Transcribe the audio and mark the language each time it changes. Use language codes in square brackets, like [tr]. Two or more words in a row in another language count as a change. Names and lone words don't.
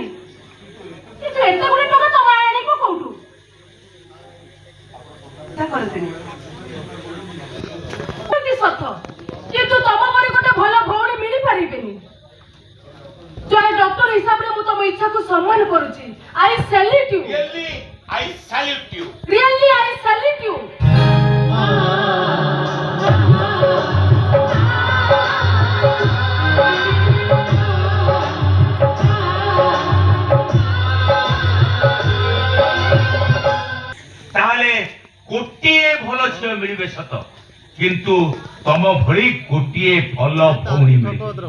[or] କିନ୍ତୁ ଏତେ ଗୁଡେ ଟଙ୍କା ତମ ଆଣିବ କୋଉଠୁ? କରନ୍ତିନି ସତ, କିନ୍ତୁ ତମ ପରି ଗୋଟେ ଭଲ ଭଉଣୀ ମିଳିପାରିବେନି। ଜଣେ ଡକ୍ଟର ହିସାବରେ ମୁଁ ତମ ଇଚ୍ଛାକୁ ସମ୍ମାନ କରୁଛି। [en] I salute you. Really, I salute you. Really, I salute you. [or] ତାହେଲେ ଗୋଟିଏ ଭଲ ଝିଅ ମିଳିବେ ସତ, କିନ୍ତୁ ତମ ଭଳି ଗୋଟିଏ ଭଲ ଭଉଣୀ ମିଳିବେ।